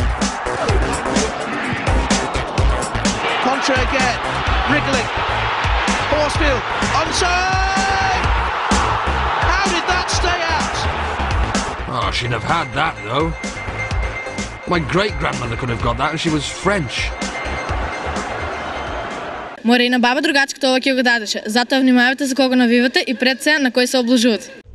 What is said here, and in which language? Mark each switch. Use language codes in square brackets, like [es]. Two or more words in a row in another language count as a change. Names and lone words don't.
[en] Contra again, wriggling. Horsfield, onside! How did that stay out? Oh, she'd have had that, though. My great-grandmother could have got that, and she was French. [mk] Мора и на баба другачката ова ќе го дадеше. Затоа внимавајте за кого навивате и пред се на кој се облажувате.